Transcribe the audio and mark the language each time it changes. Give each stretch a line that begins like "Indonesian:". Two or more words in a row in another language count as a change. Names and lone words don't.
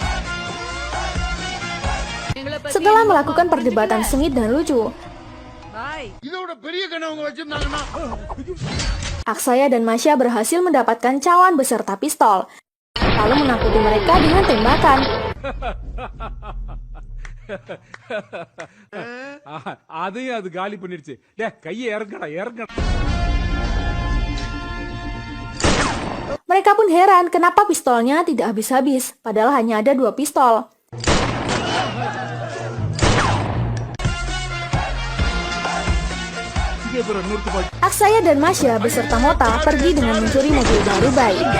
Indonesian: Setelah melakukan perdebatan sengit dan lucu, Aksaya dan Masya berhasil mendapatkan cawan beserta pistol, lalu menakuti mereka dengan tembakan.
Tamil: அதையும் அது காலி பண்ணிடுச்சு. கையை இறங்கடா.
Indonesian: Mereka pun heran kenapa pistolnya tidak habis-habis, padahal hanya ada 2 pistol. Aksaya dan Masya beserta Mota pergi dengan mencuri mobil baru Bai.